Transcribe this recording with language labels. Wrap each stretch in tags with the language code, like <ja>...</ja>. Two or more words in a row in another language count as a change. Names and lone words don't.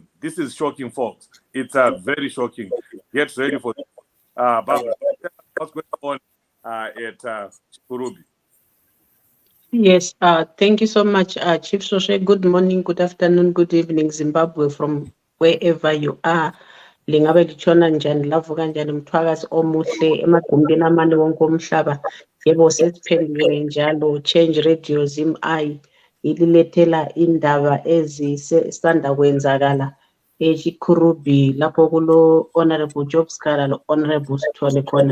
<en>This is shocking, folks. It's very shocking. Get ready for this. Barbara, what's going on at Chikurubi? Yes, thank you so much, Chief Soshe. Good morning, good afternoon, good evening, Zimbabwe, from wherever you are.</en> <nd>Lingabe litshona njani, lavuka njani, mthwakazi omuhle emagumbini amane wonke omhlaba. Yebo, sesiphendukile njalo, Change Radio Zimeye ililethela indaba ezisanda kwenzakala eChikurubi lapho kulo Honorable Job Scala lo Honorable Sithole khona.</nd>